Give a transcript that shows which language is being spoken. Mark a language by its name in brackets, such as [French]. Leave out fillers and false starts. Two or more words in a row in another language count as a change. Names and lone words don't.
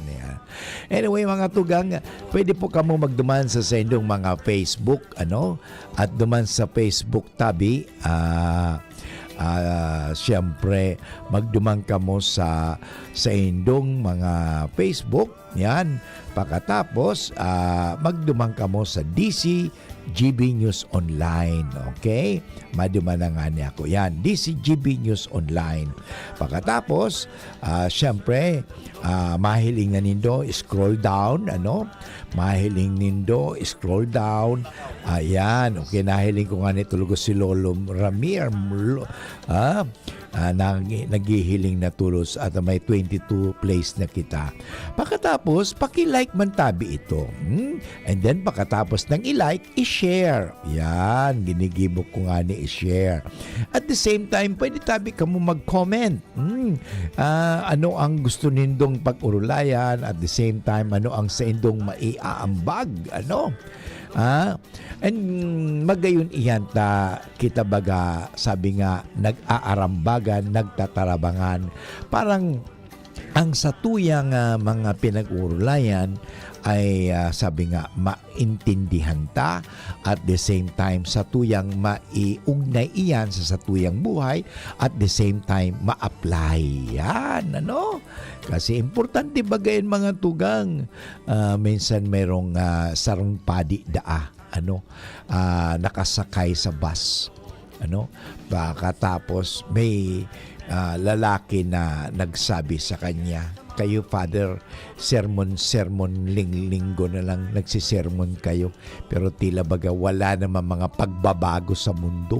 [Bikol] Anyway, mga tugang, pwede po kamo magduman sa sendong mga Facebook, at duman sa Facebook tabi, siyempre, magduman kamo sa indong mga Facebook, yan. Pagkatapos, magduman kamo sa DC GB News Online, okay? Maduman na nga niya ako. Yan, DCGB News Online. Pagkatapos, syempre, mahiling na nindo, [English] scroll down, [Bikol] Mahiling nindo, [English] scroll down. [Bikol] Ayan, okay, nahiling ko nga nito si Lolo Ramir, naghihiling na tulos at may 22 plays na kita. Pagkatapos, paki-like man tabi ito. [English] And then, [Filipino] pagkatapos ng i-like, i-share. [Bikol] Yan, ginigibok ko nga ni i-share. [English] At the same time, [Bikol] pwede tabi ka mo mag-comment. Ano ang gusto nindong pag-urulayan? [English] At the same time, [Bikol] ano ang sa indong maiaambag? And magayon iyan ta kita baga, sabi nga, nag-aarambagan, nagtatarabangan. Parang ang satuyang mga pinag-urulayan ay sabi nga, maintindihan ta, [English] at the same time [Bikol] satuyang maiugnay iyan sa satuyang buhay, [English] at the same time [Bikol] ma-apply yan, kasi importante bagayin mga tugang. Minsan mayroong sarong padi daa, nakasakay sa bus, [Filipino] Pagkatapos may lalaki na nagsabi sa kanya, kayo, Father, sermon linggo na lang nagsisermon kayo, pero tila baga wala naman mga pagbabago sa mundo.